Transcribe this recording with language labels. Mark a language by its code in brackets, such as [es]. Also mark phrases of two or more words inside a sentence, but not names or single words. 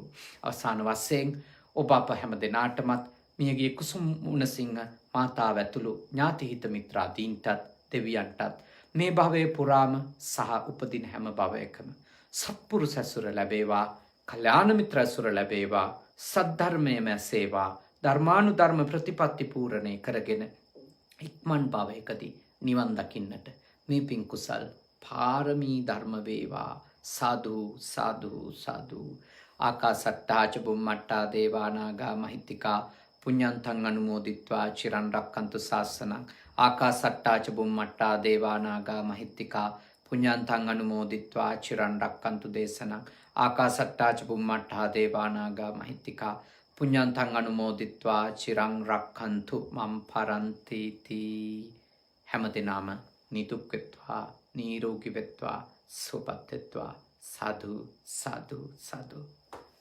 [si] අවසාන වශයෙන් ඔබ අප හැම දෙනාටමත් මියගිය කුසුම් මුණසිංහ මාතාව ඇතුළු ඥාතිහිත මිත්‍රාදීන්ටත් දෙවියන්ටත් මේ භවයේ පුරාම සහ උපදින හැම භවයකම සත්පුරුෂ ඇසුර ලැබේවා, කල්යාණ මිත්‍ර ඇසුර ලැබේවා, සද්ධර්මයම ඇසේවා, ධර්මානුධර්ම ප්‍රතිපත්ති පූර්ණේ කරගෙන ඉක්මන් භවයකදී නිවන් දකින්නට මේ පින් කුසල් පාරමී ධර්ම වේවා. සාදු සාදු සාදු. [pi] ආකාසට්ටා ච බුම්මට්ටා දේවා නාග මහිත්‍තිකා පුඤ්ඤන්තං අනුමෝදිත්වා චිරන් රක්칸තු ශාසනං. ආකාසට්ටා ච බුම්මට්ටා දේවා නාග මහිත්‍තිකා පුඤ්ඤන්තං අනුමෝදිත්වා චිරන් රක්칸තු දේශනං. ආකාසට්ටා ච බුම්මට්ටා දේවා නාග මහිත්‍තිකා පුඤ්ඤන්තං අනුමෝදිත්වා චිරන් රක්칸තු මම් පරන්ති තී. [si] හැමදෙනාම නිදුක් වෙත්වා, නිරෝගී වෙත්වා, සුවපත් වෙත්වා. සාදු සාදු සාදු.